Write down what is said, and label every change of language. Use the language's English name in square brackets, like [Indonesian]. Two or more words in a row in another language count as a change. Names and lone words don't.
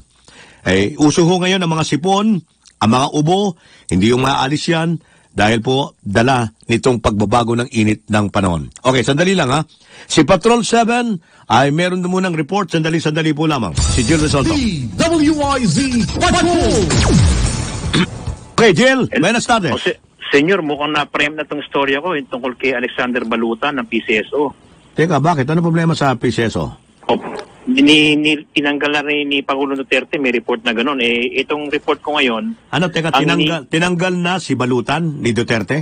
[Filipino] Uso ho ngayon ang mga sipon, ang mga ubo, hindi yung maalis yan dahil po dala nitong pagbabago ng init ng panahon. Okay, sandali lang Si Patrol 7 ay meron na munang report, sandali po lamang. Si Jill Resolto. WIZ Patrol! Okay, Jill, [Spanish] buenas tardes. [Filipino] Senyor, mukhang na-frame na itong storya ko tungkol kay Alexander Balutan ng PCSO. Teka, bakit? Ano problema sa PCSO? Tinanggal na rin ni Pangulong Duterte, may report na gano'n. Itong report ko ngayon... Ano, teka, tinanggal na si Balutan ni Duterte?